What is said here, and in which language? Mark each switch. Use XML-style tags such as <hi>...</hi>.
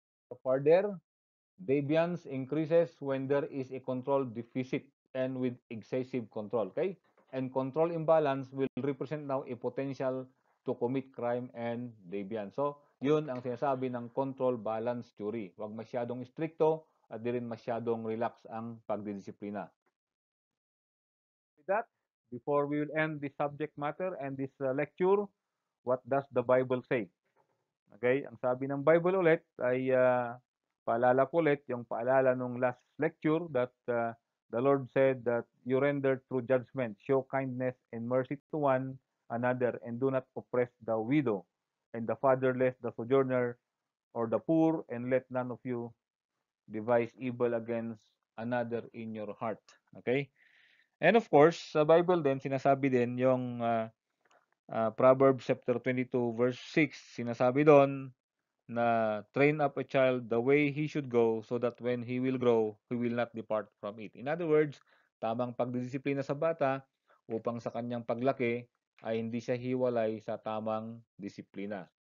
<en>So further, deviance increases when there is a control deficit and with excessive control. Okay? And control imbalance will represent now a potential to commit crime and deviance.</en> <tl>So, yun ang sinasabi ng control balance theory. Huwag masyadong stricto at di rin masyadong relax ang pagdidisiplina.</tl> <en>With that, before we will end this subject matter and this lecture, what does the Bible say? Okay,</en> <tl>ang sabi ng Bible ulit ay paalala ko ulit yung paalala nung</tl> <en>last lecture that the Lord said that you render true judgment, show kindness and mercy to one another, and do not oppress the widow and the fatherless, the sojourner, or the poor, and let none of you devise evil against another in your heart. Okay? And of course,</en> <tl>sa Bible din, sinasabi din yung</tl> <en>Proverbs chapter 22 verse 6, sinasabi doon na train up a child the way he should go so that when he will grow, he will not depart from it.</en> <tl>In other words, tamang pagdisiplina sa bata upang sa kanyang paglaki ay hindi siya hiwalay sa tamang disiplina.</tl>